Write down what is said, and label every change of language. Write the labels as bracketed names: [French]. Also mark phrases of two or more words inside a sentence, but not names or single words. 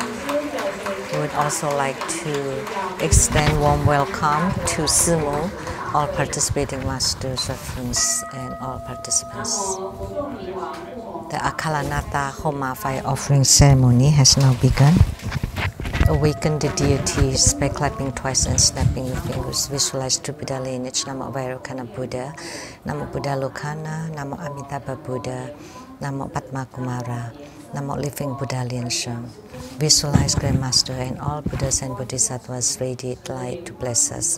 [English] We would also like to extend warm welcome to Simu, all participating masters, reference, and all participants. The Acala Homa fire offering ceremony has now begun. Awaken the deities by clapping twice and snapping your fingers. Visualize true Buddha lineage. Namo Vairocana Buddha, Namo Buddha Lokana, Namo Amitabha Buddha, Namo Padma Kumara, Namo Living Buddha Lian-Sheng. Visualize Grandmaster and all Buddhas and Bodhisattvas radiate light to bless us.